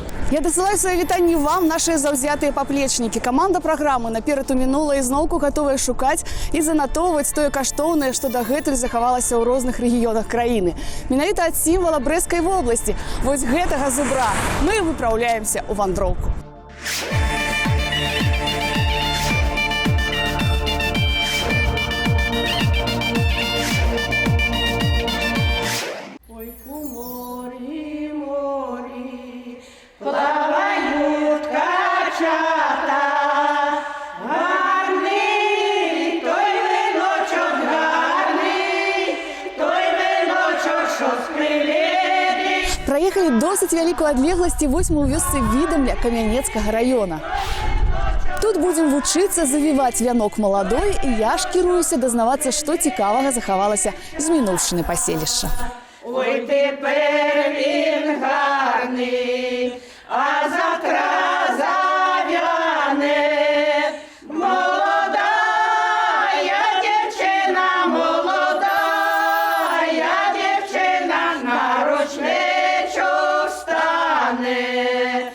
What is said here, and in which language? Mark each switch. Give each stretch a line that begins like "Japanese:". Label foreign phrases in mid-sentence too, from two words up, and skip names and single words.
Belarusian: Я дасылаю свае вітанні вам, нашыя заўзятыя паплечнікі. Каманда праграмы «Наперад у мінулае» зноўку гатовая шукаць і занатоўваць тое каштоўнае, што дагэтуль захавалася ў розных рэгіёнах краіны. Менавіта ад сімвала Брэсцкай вобласці, вось гэтага зубра, мы выпраўляемся ў вандроўку.
Ukrainian: Плавають качата, гарний, той виночок гарний, той виночок, що з приледи.
Belarusian: Праехалі досыць вялікую адлегласць, вось мы ў вёсцы Відамля Камянецкага раёна. Тут будзем вучыцца завіваць вянок маладой, і я ж кіруюся дазнавацца, што цікавага захавалася з мінуўшчыны паселішча.
Ukrainian: Ой, тепер він гарний, а завтра зав'яне. Молодая дівчина, молодая дівчина, на рушничок стане.